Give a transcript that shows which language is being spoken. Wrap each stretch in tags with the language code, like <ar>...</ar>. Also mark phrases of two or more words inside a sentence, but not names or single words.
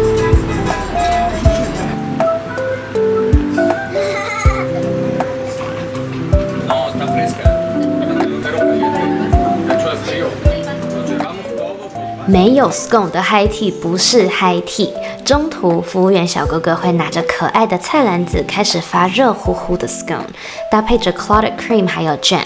<es>No, está fresca. Pero caliente. De hecho, es frío. Nos llevamos todo.</es> <zh>没有 scone 的</zh> <en>high tea</en> <zh>不是</zh> <en>high tea。</en> <zh>中途，服务员小哥哥会拿着可爱的菜篮子，开始发热乎乎的 scone， 搭配着</zh> <en>clotted cream</en> <zh>还有 jam。</zh>